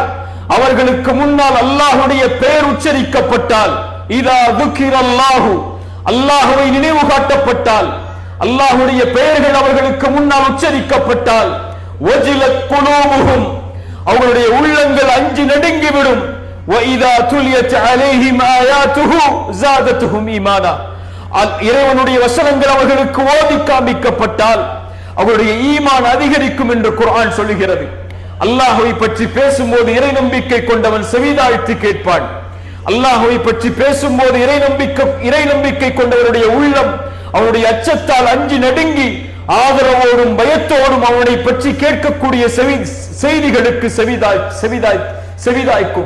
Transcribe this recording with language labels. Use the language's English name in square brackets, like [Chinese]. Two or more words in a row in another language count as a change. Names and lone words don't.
[Tamil] அவர்களுக்கு முன்னால் அல்லாஹ்வுடைய பெயர் உச்சரிக்கப்பட்டால், [Arabic] إذا ذكر الله, [Tamil] அல்லாஹ்வை நினைவு காட்டப்பட்டால், அல்லாஹ்வுடைய பெயர்கள் அவர்களுக்கு முன்னால் உச்சரிக்கப்பட்டால், [Arabic] وجلت قلوبهم, [Tamil] அவர்களுடைய உள்ளங்கள் அஞ்சி நடுங்கிவிடும். [Arabic] وَإِذَا تُلِيَتْ عَلَيْهِمْ آيَاتُهُ زَادَتْهُمْ إِيمَانًا, [Tamil] இறைவனுடைய வசனங்கள் அவர்களுக்கு ஓதி காண்பிக்கப்பட்டால் அவருடைய ஈமான் அதிகரிக்கும் என்று குர்ஆன் சொல்லுகிறது. அல்லாஹ்வை பற்றி பேசும்போது இறை நம்பிக்கை கொண்டவன் செவிதாழ்த்தி கேட்பான். அல்லாஹ்வை பற்றி பேசும்போது இறை நம்பிக்கை கொண்டவருடைய உள்ளம் அவருடைய அச்சத்தால் அஞ்சி நடுங்கி ஆதரவோடும் பயத்தோடும் அவனை பற்றி கேட்கக்கூடிய செய்திகளுக்கு செவிதாய்க்கும்.